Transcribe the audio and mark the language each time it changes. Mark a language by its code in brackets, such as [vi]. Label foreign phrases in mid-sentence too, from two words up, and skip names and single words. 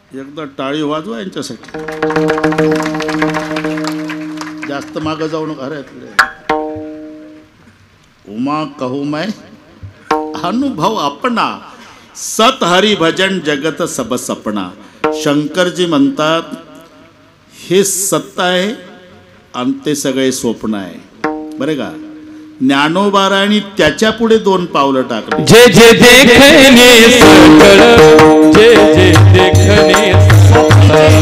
[mr] एकदा टाळी वाजवा यांच्यासाठी. जास्त मागं जाऊ नका. [awa] अरे उमा कहू मैं अनुभव अपना, सत हरी भजन जगत सब सपना. [mr] शंकरजी म्हणतात हे सत्य आहे आणि ते सगळे स्वप्न आहे. बरे का? ज्ञानोबाराणी त्याच्या पुढे 2 पावलं टाकली. जे जे देखणे सकळ, जे जे देखणे सकळ,